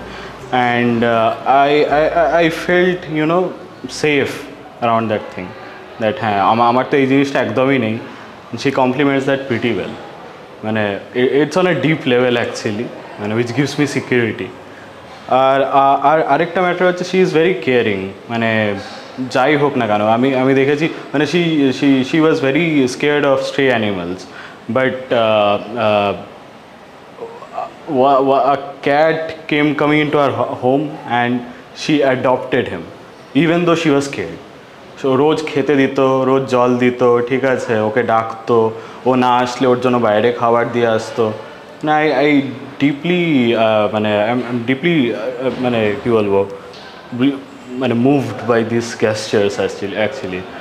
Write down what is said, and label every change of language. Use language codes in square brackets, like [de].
[en] and I felt safe around that thing, that [bn] হ্যাঁ আমার তো এই জিনিসটা একদমই নেই। [en] she compliments that pretty well, মানে it's on a deep level actually, মানে which gives me security। [bn] আর আরেকটা ম্যাটার হচ্ছে [en] she is very caring, [bn] মানে যাই হোক না কেন আমি দেখেছি মানে [en] she was very scared of stray animals, but a cat came coming into our home and she adopted him even though she was scared. [bn] So রোজ খেতে দিত, রোজ জল দিত, ঠিক আছে, ওকে ডাকতো, ও না আসলে ওর জন্য বাইরে খাবার দিয়ে আসতো। [en] না, I deeply মানে deeply [bn] মানে কী বলবো, মানে [en] Moved by this gestures actually.